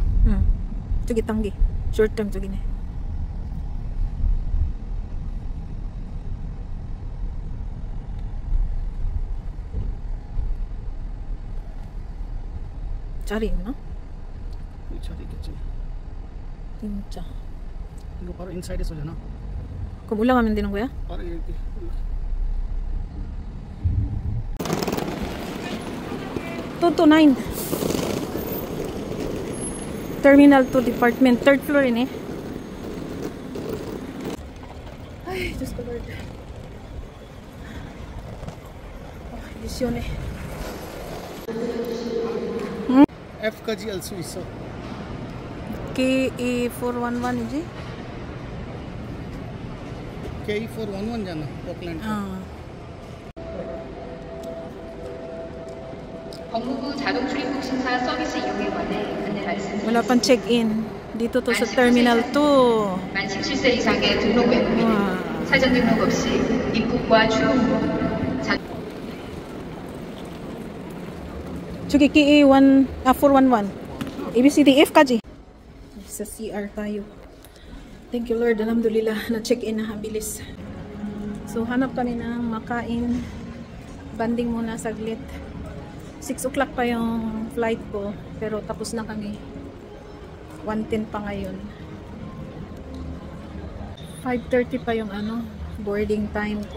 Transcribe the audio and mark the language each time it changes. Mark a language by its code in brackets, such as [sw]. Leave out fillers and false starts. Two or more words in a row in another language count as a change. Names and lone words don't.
[ko] 저기 단기. [en] short term [ko] 저기네. 자리 있나? 이 자리 있겠지. 진짜. 이거 바로 인사이드에서잖아. 그럼 올라가면 되는 거야? 바로 이렇게. 또 9. [en] Terminal 2 department. 3rd floor ini. [tl] Ay, Diyos ko Lord. Ilusyon eh. [ko] F까지 알 수 있어. KE411이지? K411잖아. 오클랜드. 법무부 자동 출입국 심사 서비스 이용에 관해 안내 말씀드리겠습니다. [tl] Wala pang check-in. Dito to sa Terminal 2. [ko] 만 17세 이상의 등록 외국인, 와. 사전 등록 없이 입국과 출국 후 저기 KE411. ABCDF까지. [tl] Sa CR tayo. [en] Thank you Lord. [tl] Alhamdulillah. Na-check-in na. Ang bilis. So, hanap kami ng makain. Banding muna saglit. 6 o'clock pa yung flight ko. Pero tapos na kami. 1:10 pa ngayon. 5:30 pa yung boarding time ko.